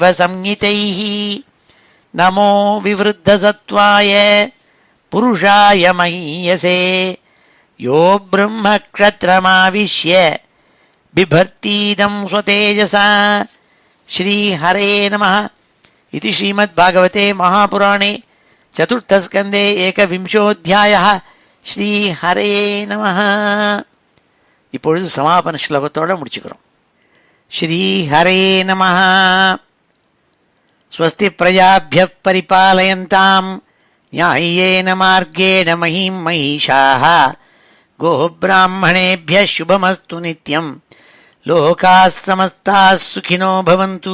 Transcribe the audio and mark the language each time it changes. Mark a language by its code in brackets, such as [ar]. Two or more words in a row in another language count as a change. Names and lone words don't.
[sa] संहितैः नमो विवृद्धसत्त्वाय पुरुषाय महीयसे यो ब्रह्मक्षत्रमाविश्य बिभर्तीदं स्वतेजसा श्रीहरे नमः इति श्रीमद्भागवते महापुराणे चतुर्थस्कन्धे एकविंशोऽध्यायः श्रीहरे नमः. [ta] இப்பொழுது சமாபன ஸ்லோகத்தோட முடிச்சுக்கிறோம். [sa] श्रीहरे नमः. स्वस्ति प्रजाभ्यः परिपालयन्तां न्याय्येन मार्गेण महीं महिषाः गोब्राह्मणेभ्यः शुभमस्तु नित्यं लोकाः समस्ताः सुखिनो भवन्तु.